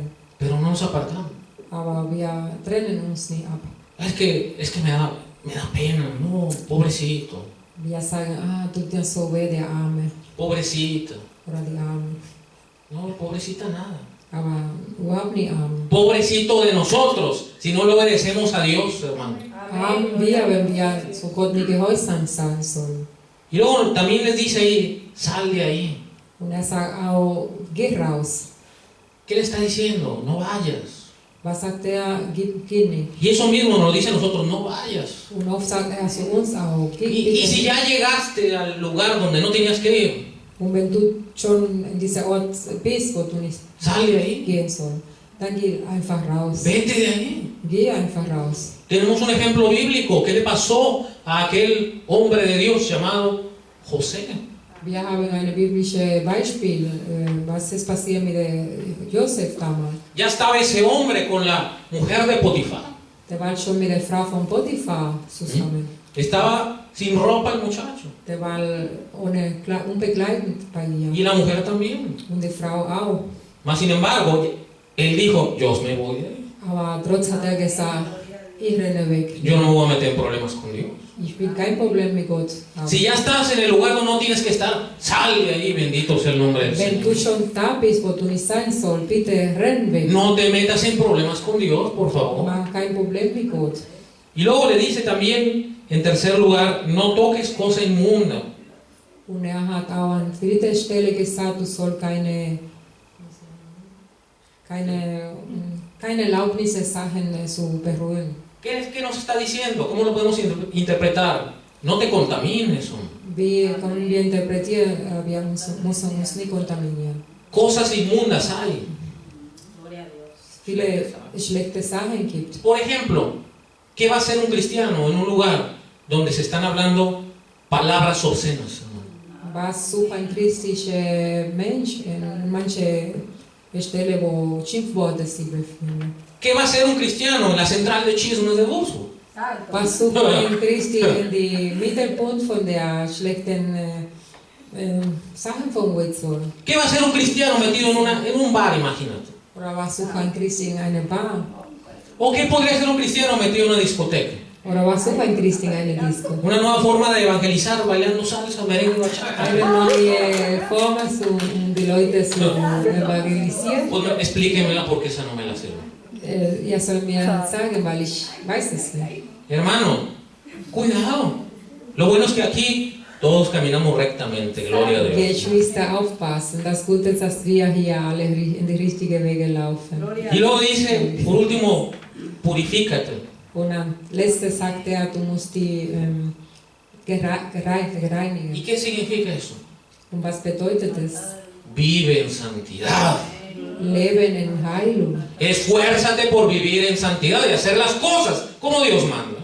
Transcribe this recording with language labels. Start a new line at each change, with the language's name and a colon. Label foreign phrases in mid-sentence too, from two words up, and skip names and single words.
Spanish: Pero no nos apartamos.
German: Aber wir trennen uns nicht ab.
Spanish: Es que me da pena, no, pobrecito,
German: Wir sagen, tut dir so weh, der Arme
Spanish: pobrecita.
German: oder die Arme.
Spanish: No, pobrecita nada.
German: Aber überhaupt nicht arm.
Spanish: Pobrecito de nosotros, si no le obedecemos a Dios, hermano.
German: Arm wir, wenn wir zu Gott nicht gehorsam sein sollen.
Spanish: Y luego también les dice ahí, sal de ahí.
German: Und er sagt auch, geh raus.
Spanish: ¿Qué le está diciendo? No vayas.
German: Was sagt er? Geh nicht.
Spanish: Y eso mismo nos dice a nosotros, no vayas.
German: Und oft sagt er zu uns auch, geh
Spanish: Y
German: bitte
Spanish: si
German: nicht.
Spanish: ya llegaste al lugar donde no tenías que ir,
German: Und wenn du schon in dieser Ort bist, wo du nicht
Spanish: sal de ahí,
German: gehen sollst, dann geh einfach raus.
Spanish: vete de ahí.
German: Geh einfach raus.
Spanish: Tenemos un ejemplo bíblico. ¿Qué le pasó a aquel hombre de Dios llamado José?
German: Wir haben ein biblisches Beispiel, was ist passiert mit Josef damals.
Spanish: Ya estaba ese hombre con la mujer de Potifar.
German: Der war schon mit der Frau von Potiphar zusammen.
Spanish: Estaba sin ropa el muchacho.
German: Der war unbegleitend bei ihr.
Spanish: Y la mujer también.
German: Und die Frau auch.
Spanish: Mas sin embargo, él dijo, yo me voy de ahí.
German: Aber trotz hat er gesagt, ich renne weg.
Spanish: Yo no me voy a meter en problemas con Dios.
German: Ich will kein Problem mit Gott haben.
Spanish: Si ya estás en el lugar donde no tienes que estar, sal de ahí, bendito sea el nombre del
German: Wenn du
Spanish: Señor.
German: schon da bist, wo du nicht sein sollst, bitte renn weg.
Spanish: No te metas en problemas con Dios, por favor.
German: Mach kein Problem mit Gott.
Spanish: Y luego le dice también, en tercer lugar, no toques cosa inmunda.
German: Und er hat auch an dritter Stelle gesagt, du sollst keine Erlaubnisse Sachen zu berühren.
Spanish: ¿Qué nos está diciendo? ¿Cómo lo podemos interpretar? No te contamines, hombre.
German: Wie können wir interpretieren, wir müssen uns nicht kontaminieren.
Spanish: Cosas inmundas hay. Gloria a Dios.
German: Viele schlechte Sachen gibt.
Spanish: Por ejemplo, ¿qué va a hacer un cristiano en un lugar donde se están hablando palabras obscenas, hermano?
German: Was sucht ein christlicher Mensch in manche Stelle, wo Schimpfworte sich befinden?
Spanish: ¿Qué va a hacer un cristiano en la central de chismes de Buso? Santo.
German: Was sucht ein Christi in die Mittelpunkt von der schlechten Sachen von Witzel?
Spanish: ¿Qué va a hacer un cristiano metido en un bar, imagínate?
German: Oder was sucht ein Christi in einer Bar?
Spanish: ¿O qué podría hacer un cristiano metido en una discoteca?
German: Oder was sucht ein Christi in einer Disco?
Spanish: Una nueva forma de evangelizar bailando salsa, merengue, bachata.
German: Eine neue Form, um die Leute zu evangelisieren.
Spanish: Pues explíquemela porque esa no me la sé.
German: Ihr sollt mir sagen, weil ich weiß es nicht.
Spanish: Hermano, cuidado. Lo bueno es que aquí todos caminamos rectamente, gloria a Dios.
German: Geschwister, aufpassen. Das Gute ist, dass wir hier alle in die richtigen Wege laufen.
Spanish: Gloria a Y Dios. luego dice, por último, purifícate.
German: Und am letzten sagt er, du musst die reinigen.
Spanish: ¿Y qué significa eso?
German: Und was bedeutet es?
Spanish: Vive en santidad.
German: Leben in Heilung.
Spanish: Esfuérzate por vivir en santidad y hacer las cosas como Dios manda.